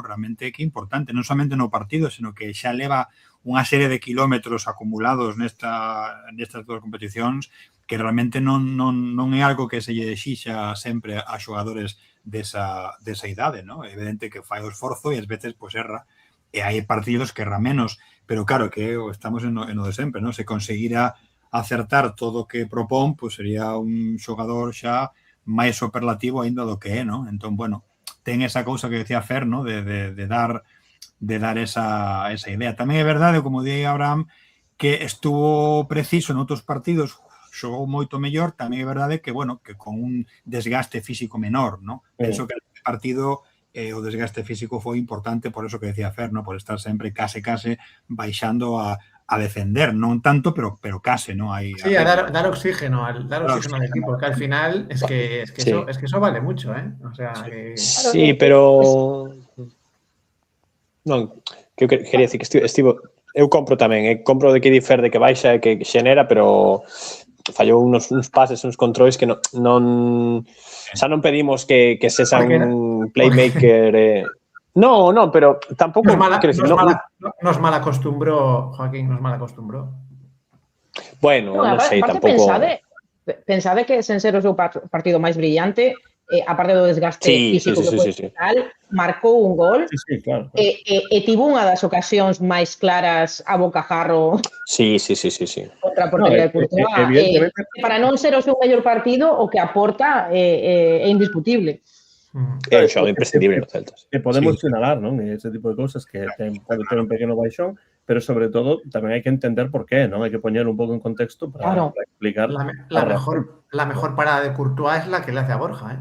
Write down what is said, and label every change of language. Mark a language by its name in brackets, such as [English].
[Galician] Realmente que importante, non somente no partido, sino que xa leva unha serie de kilómetros acumulados nestas dúas competicións que realmente non é algo que se lle exixa sempre a xogadores desa idade, ¿no? É evidente que fai o esforzo e ás veces pois erra, e hai partidos que erra menos, pero claro que estamos en o de sempre, ¿no? Se conseguira acertar todo o que propón, pois sería un xogador xa máis superlativo aínda do que é, ¿no? Entón, bueno, ten esa cousa que decía Fer, ¿no? De dar esa idea. Tamén é verdade, como di Abraham, que estuvo preciso en outros partidos, xogou moito mellor, tamén é verdade que, bueno, que con un desgaste físico menor, ¿no? Penso que el partido o desgaste físico foi importante por eso que decía Fer, ¿no? Por estar sempre case baixando a defender, non tanto, pero case, ¿no? [Spanish] Sí, a dar oxígeno al equipo, que al final es que eso vale mucho, ¿eh? O sea, que... Sí, pero... [Galician] Non, que eu quería decir que estivo... Eu compro tamén, compro de que difer de que baixa e que xenera, pero fallou uns pases, uns controis que non xa non pedimos que sexa un playmaker... No, pero tampouco... [Spanish] Nos malacostumbró, Joaquín, nos malacostumbró. [Galician] Bueno, non sei, tampouco... Pensade que sen ser o seu partido máis brillante, aparte do desgaste físico que foi total, marcou un gol e tivo unha das ocasións máis claras a bocajarro contra a portería de Courtois. Para non ser o seu mellor partido, o que aporta é indiscutible. É un xogador imprescindible no Celta. Que podemos sinalar, non? Ese tipo de cousas que pode ter un pequeno baixón, pero sobre todo tamén hai que entender por qué, non? Hai que poñer un pouco en contexto para explicar. [Spanish] La mejor parada de Courtois es la que le hace a Borja, ¿eh?